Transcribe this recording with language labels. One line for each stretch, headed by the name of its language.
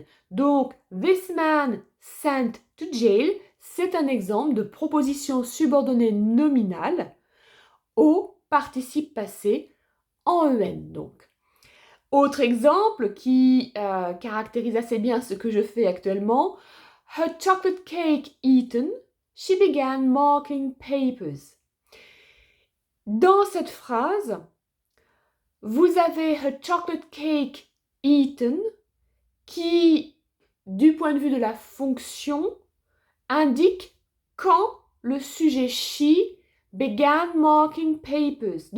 French: Donc,
English: this man sent to jail,
French: c'est un exemple de proposition subordonnée nominale au participe passé en en. Donc, autre exemple qui caractérise assez bien ce que je fais actuellement.
English: Her chocolate cake eaten, she began marking papers.
French: Dans cette phrase, vous avez
English: her chocolate cake eaten
French: qui, du point de vue de la fonction, indique quand le sujet
English: she began marking papers.